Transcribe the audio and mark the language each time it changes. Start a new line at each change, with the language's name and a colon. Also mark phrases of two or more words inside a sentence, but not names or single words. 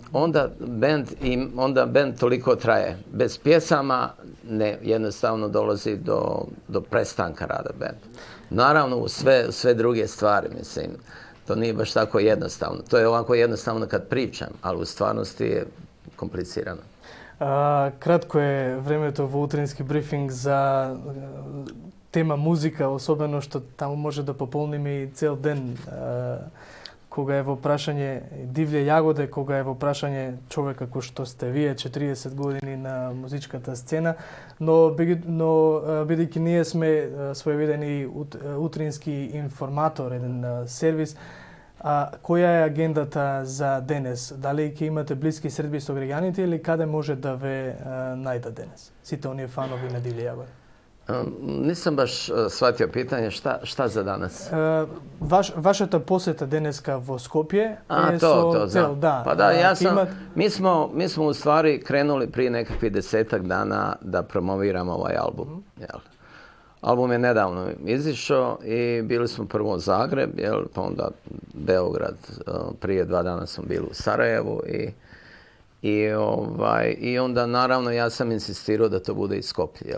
Bosnian: Onda bend toliko traje. Bez pjesama jednostavno dolazi do prestanka rada benda. Naravno, u sve druge stvari, mislim. To nije baš tako jednostavno. To je ovako jednostavno kad pričam, ali u stvarnosti je komplicirano.
Macedonian: Кратко е времето во утрински брифинг за тема музика, особено што таму може да пополниме и цел ден. Кога е во прашање Дивле јагоде, кога е во прашање човека кој што сте вие 40 години на музичката сцена, но бидејќи ние сме своевиден утрински информатор, еден сервис, која е агендата за денес? Дали ќе имате блиски средби со граѓаните или каде може да ве најдат денес? Сите оние фанови на Дивле јагоде.
Bosnian: Nisam baš shvatio pitanje šta za danas.
Macedonian: Вашата посета денеска во Скопје е со цел, да.
Bosnian: Pa da, mi smo u stvari krenuli prije nekakvih 10-ak dana da promoviramo ovaj album. Album je nedavno izišao i bili smo prvo u Zagreb, pa onda Beograd. Prije 2 dana smo bili u Sarajevu i onda naravno ja sam insistirao da to bude i Skoplje.